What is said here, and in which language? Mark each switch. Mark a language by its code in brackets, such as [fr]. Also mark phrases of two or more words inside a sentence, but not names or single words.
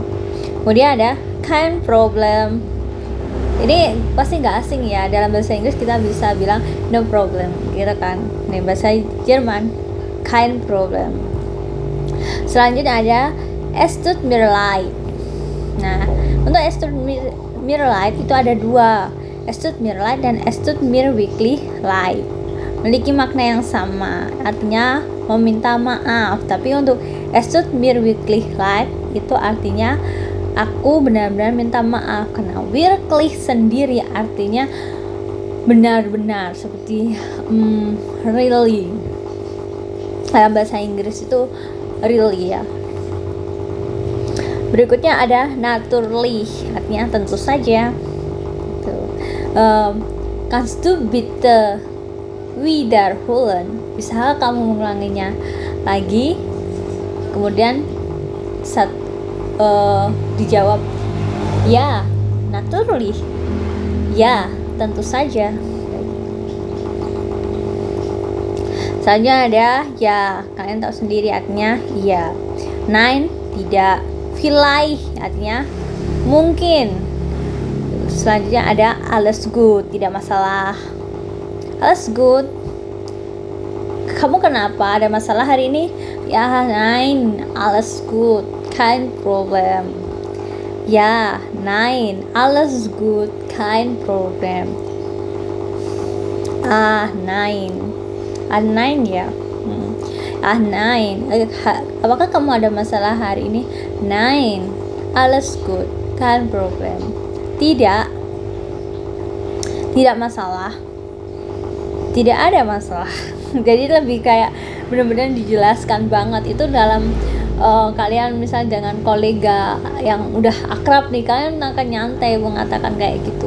[id] Kemudian ada [de] kein Problem. [id] Ini pasti nggak asing ya, dalam bahasa Inggris kita bisa bilang [en] no problem [id] gitu kan. Nih bahasa Jerman [de] kein Problem. [id] Selanjutnya ada [de] es tut mir leid. [id] Nah, untuk [de] es tut mir leid [id] itu ada 2, [de] es tut mir leid dan es tut mir wirklich leid. [id] Memiliki makna yang sama, artinya meminta maaf. Tapi untuk [de] es tut mir wirklich leid [id] itu artinya aku benar-benar minta maaf. Karena wirklich sendiri artinya benar-benar, seperti really. Dalam bahasa Inggris itu really ya. Berikutnya ada naturally, artinya tentu saja. [de] Kannst du bitte wiederholen? [id] Bisa kamu mengulanginya lagi? Kemudian dijawab ya, naturally, ya tentu saja. Selanjutnya ada ya, kalian tahu sendiri artinya iya. Nein, tidak. Vielleicht artinya mungkin. Selanjutnya ada [de] alles gut, [id] tidak masalah. [de] Alles gut. [id] Kamu kenapa? Ada masalah hari ini? [de] Ya, nein, alles gut, kein Problem. Ya, nein, alles gut, kein Problem. Nein. Nein ya. Nein. [id] Apakah kamu ada masalah hari ini? [de] Nein, alles gut, kein Problem. [id] Tidak. Tidak masalah. Tidak ada masalah. Jadi lebih kayak benar-benar dijelaskan banget itu dalam kalian misal dengan kolega yang udah akrab nih, kalian akan nyantai mengatakan kayak gitu.